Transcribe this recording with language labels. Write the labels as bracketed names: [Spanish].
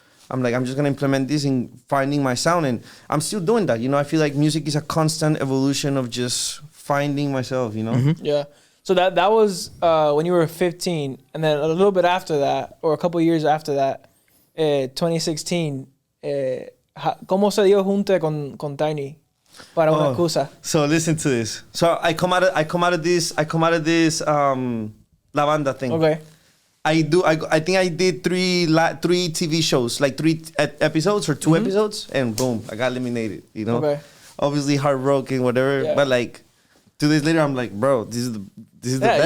[English] I'm like, I'm just gonna implement this in finding my sound, and I'm still doing that. You know, I feel like music is a constant evolution of just finding myself. You know. Mm-hmm. Yeah. So that was when you were 15, and then a little bit after that, or a couple years after that, 2016. [Spanish] ¿Cómo se dio junte con Tiny para una excusa? [English] So listen to this. So I come out of this La Banda thing. Okay. I think I did three TV shows, like three episodes or 2 episodes, and boom, I got eliminated. You know, Okay. obviously heartbroken, whatever. Yeah. But like 2 days later, I'm like, bro, this is the best.